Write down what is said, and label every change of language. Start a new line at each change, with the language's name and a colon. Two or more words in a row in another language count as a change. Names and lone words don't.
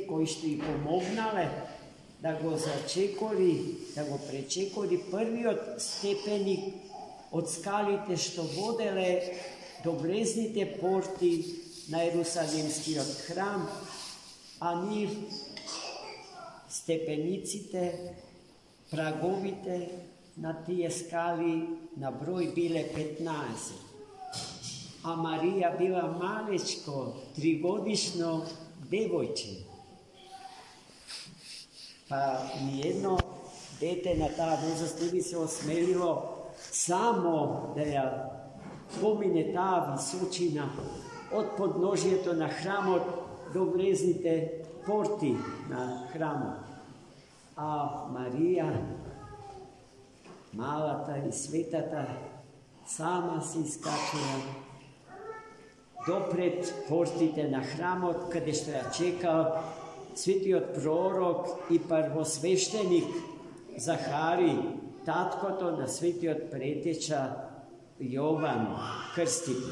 Macedonian: кои што и помогнале да го пречекори првиот степеник од скалите што воделе до влезните порти на Ерусалимскиот храм, а нив степениците, праговите на тие скали на број биле 15. А Марија била малечко, 3-годишно девојче. Па ниедно дете на таа возраст не би се осмелило само да ја помине та височина од подножјета на храмот до влезните порти на храмот. А Марија, малата и светата, сама си скачила допред портите на храмот, када што ја чекао свети од пророк и првосвештеник Захари, татко то на свети од претеча Јован крстити.